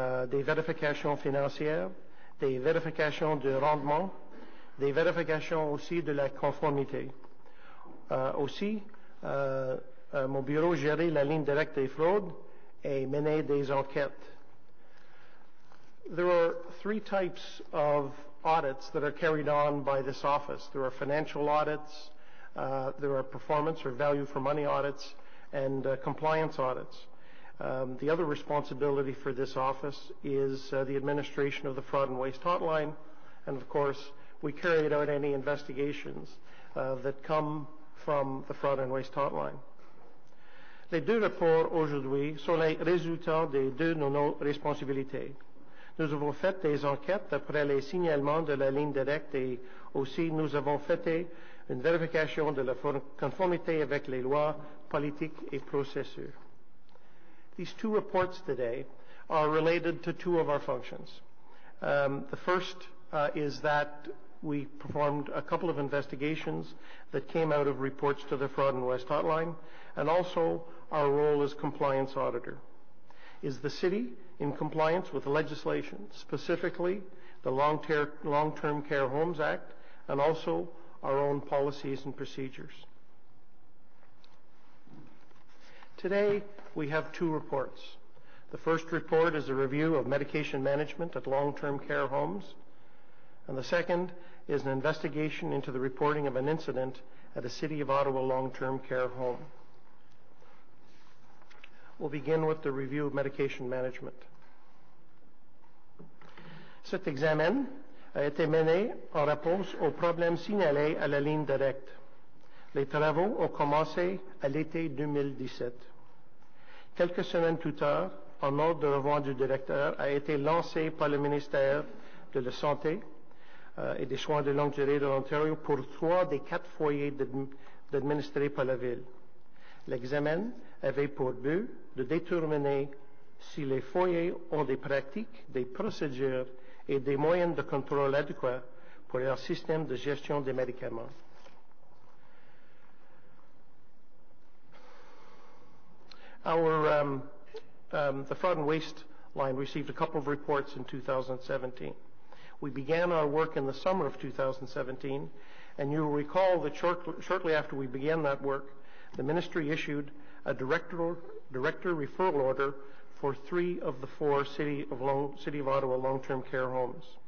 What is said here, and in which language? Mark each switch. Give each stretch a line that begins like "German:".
French: Des vérifications financières, des vérifications de rendement, des vérifications aussi de la conformité. Aussi, mon bureau gérait la ligne directe des fraudes et menait des enquêtes.
English: There are 3 types of audits that are carried on by this office. There are financial audits, there are performance or value for money audits, and compliance audits. The other responsibility for this office is the administration of the Fraud and Waste Hotline, and of course, we carry out any investigations that come from the Fraud and Waste Hotline.
French: Les 2 rapports aujourd'hui sont les résultats des 2 de nos responsabilités. Nous avons fait des enquêtes après les signalements de la ligne directe et aussi nous avons fait une vérification de la conformité avec les lois, politiques et procédures.
English: These 2 reports today are related to 2 of our functions. The first is that we performed a couple of investigations that came out of reports to the Fraud and Waste Hotline, and also our role as compliance auditor. Is the city in compliance with the legislation, specifically the Long-Term Care Homes Act, and also our own policies and procedures. Today, we have two reports. The first report is a review of medication management at long-term care homes, and the second is an investigation into the reporting of an incident at a City of Ottawa long-term care home. We'll begin with the review of medication management.
French: Cet examen a été mené en réponse aux problèmes signalés à la ligne directe. Les travaux ont commencé à l'été 2017. Quelques semaines plus tard, un ordre de revoir du directeur a été lancé par le ministère de la Santé et des soins de longue durée de l'Ontario pour 3 des 4 foyers administrés par la Ville. L'examen avait pour but de déterminer si les foyers ont des pratiques, des procédures et des moyens de contrôle adéquats pour leur système de gestion des médicaments.
English: The fraud and waste line received a couple of reports in 2017. We began our work in the summer of 2017, and you'll recall that shortly after we began that work, the ministry issued a director referral order for 3 of the 4 City of Ottawa long-term care homes.